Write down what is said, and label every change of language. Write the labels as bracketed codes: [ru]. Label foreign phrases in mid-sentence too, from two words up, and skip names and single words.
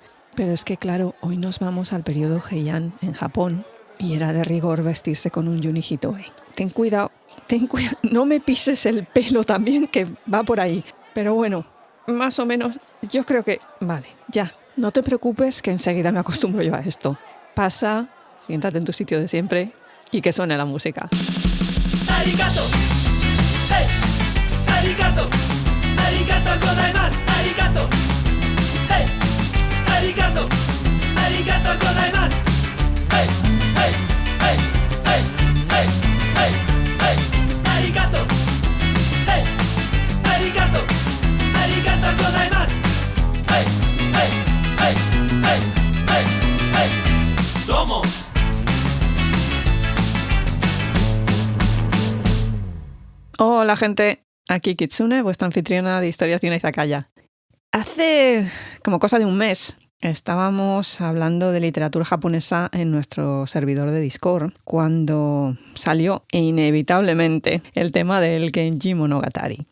[es] Pero es que claro, hoy nos vamos al periodo Heian en Japón y era de rigor vestirse con un Yuni Hitoe. Ten cuidado, no me pises el pelo también que va por ahí. Pero bueno, más o menos yo creo que... Vale, ya, no te preocupes que enseguida me acostumbro yo a esto. Pasa, siéntate en tu sitio de siempre y que suene la música. [ja] ありがとう、hey、ありがとう、ありがとうございます、ありがとう、hey、ありがとう、ありがとうございます、hey、hey、hey、hey、hey、hey、hey、ありがとう、hey、ありがとう、ありがとうございます、hey、hey、hey、hey、hey、hey、どうも. [es] Hola gente, aquí Kitsune, vuestra anfitriona de Historias de una Izakaya. Hace como cosa de un mes estábamos hablando de literatura japonesa en nuestro servidor de Discord cuando salió inevitablemente el tema del Genji Monogatari.